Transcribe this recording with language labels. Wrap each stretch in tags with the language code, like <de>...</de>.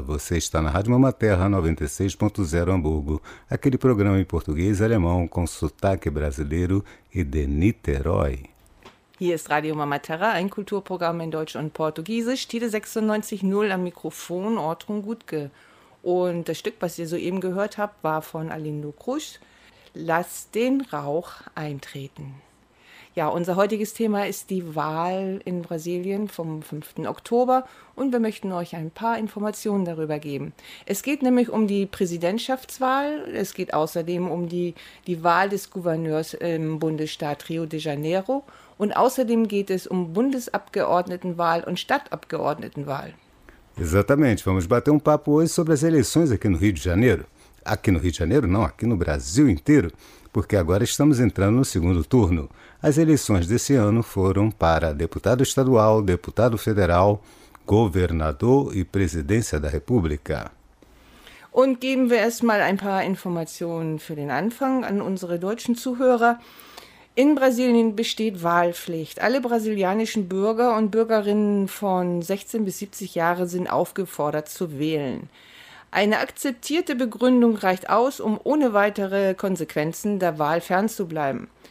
<pt>Você está na Rádio Mama Terra 96.0 Hamburgo, aquele programa em português e alemão com sotaque brasileiro e de Niterói.</pt> <de>Hier ist Radio Mama Terra, ein Kulturprogramm in Deutsch und Portugiesisch. Tide 96.0 am Mikrofon, Ortrun Gutke. Und das Stück, was ihr soeben gehört habt, war von Arlindo Cruz. Lass den Rauch eintreten. Ja, unser heutiges Thema ist die Wahl in Brasilien vom 5. Oktober und wir möchten euch ein paar Informationen darüber geben. Es geht nämlich um die Präsidentschaftswahl, es geht außerdem um die Wahl des Gouverneurs im Bundesstaat Rio de Janeiro und außerdem geht es um Bundesabgeordnetenwahl und Stadtabgeordnetenwahl.</de> <pt>Exatamente, vamos bater papo hoje sobre as eleições aqui no Rio de Janeiro. Aqui no Rio de Janeiro, não, aqui no Brasil inteiro, porque agora estamos entrando no segundo turno. As eleições desse ano foram para deputado estadual, deputado federal, governador e presidência da República.</pt> <de>Und geben wir erstmal ein paar Informationen für den Anfang an unsere deutschen Zuhörer. In Brasilien besteht Wahlpflicht. Alle brasilianischen Bürger und Bürgerinnen von 16 bis 70 Jahren sind aufgefordert zu wählen. Eine akzeptierte Begründung reicht aus, um ohne weitere Konsequenzen der Wahl fernzubleiben.</de>